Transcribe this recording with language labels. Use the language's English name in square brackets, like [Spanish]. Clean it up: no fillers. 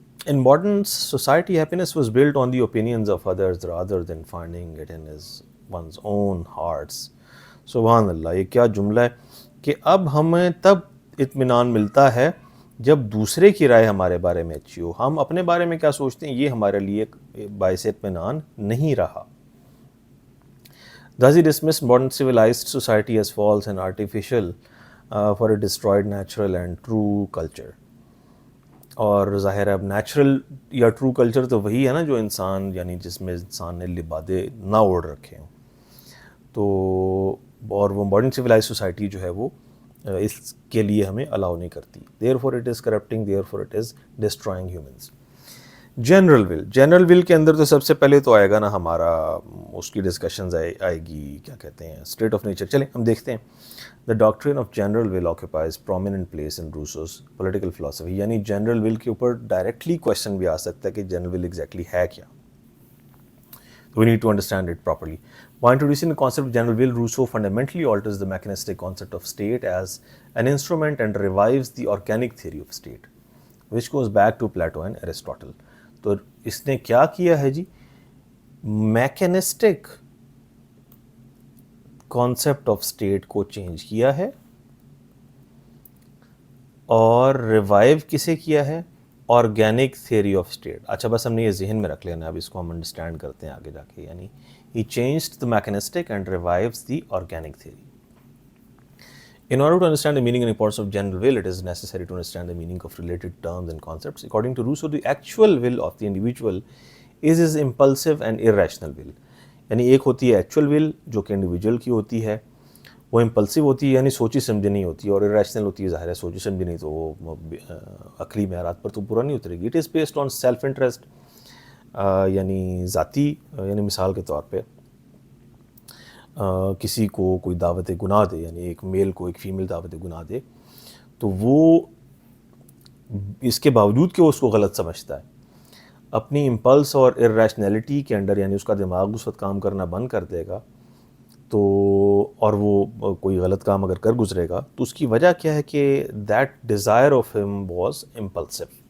[English] In modern society, happiness was built on the opinions of others rather than finding it in one's own hearts. [Urdu] سبحان اللہ, یہ کیا جملہ ہے کہ اب ہمیں تب اطمینان ملتا ہے جب دوسرے کی رائے ہمارے بارے میں اچھی ہو. ہم اپنے بارے میں کیا سوچتے ہیں یہ ہمارے لیے باعث اطمینان نہیں رہا. [English] Thus he dismissed modern civilized society as false and artificial, for it destroyed natural and true culture. [Urdu] اور ظاہر ہے اب نیچرل یا ٹرو کلچر تو وہی ہے نا جو انسان, یعنی جس میں انسان نے لبادے نہ اوڑھ رکھے ہوں. تو اور وہ ماڈرن سویلائز سوسائٹی جو ہے وہ اس کے لیے ہمیں الاؤ نہیں کرتی. [English] therefore it is corrupting, therefore it is destroying humans. [Urdu] General will کے اندر تو سب سے پہلے تو آئے گا نا ہمارا, اس کی ڈسکشنز آئے گی کیا کہتے ہیں اسٹیٹ آف نیچر. چلیں ہم دیکھتے ہیں. [English] The doctrine of general will occupies prominent place in Rousseau's political philosophy. [Urdu] یعنی جنرل ول کے اوپر ڈائریکٹلی کوشچن بھی آ سکتا ہے کہ جنرل ول ایگزیکٹلی ہے کیا. [English] We need to understand it properly. By introducing the concept of general will, Rousseau fundamentally alters the mechanistic concept of state as an instrument and revives the organic theory of state, which goes back to Plato and Aristotle. [Urdu] تو اس نے کیا کیا ہے جی, mechanistic concept of state کو change کیا ہے, اور revive کسے کیا ہے, آرگینک تھیوری آف اسٹیٹ. اچھا بس ہم نے یہ ذہن میں رکھ لینا, اب اس کو ہم انڈرسٹینڈ کرتے ہیں آگے جا کے. [English] یعنی ہی changed the mechanistic and revives the organic theory. In order to understand the meaning and importance of general will, it is necessary to understand the meaning of related terms and concepts. According to Rousseau, the actual will of the individual is his impulsive and irrational will. [Urdu] یعنی ایک ہوتی ہے actual ول جو کہ individual کی ہوتی ہے, وہ امپلسو ہوتی ہے یعنی سوچی سمجھی نہیں ہوتی, اور irrational ہوتی ہے, ظاہر ہے سوچی سمجھی نہیں تو وہ عقلی معیارات پر تو پورا نہیں اترے گی. [English] it is based on self interest, [Urdu] یعنی ذاتی, یعنی مثال کے طور پہ کسی کو کوئی دعوت گناہ دے, یعنی ایک میل کو ایک فیمیل دعوت گناہ دے, تو وہ اس کے باوجود کہ وہ اس کو غلط سمجھتا ہے, اپنی امپلس اور ارریشنلٹی کے انڈر, یعنی اس کا دماغ اس وقت کام کرنا بند کر دے گا, تو اور وہ کوئی غلط کام اگر کر گزرے گا تو اس کی وجہ کیا ہے کہ [English] that desire of him was impulsive,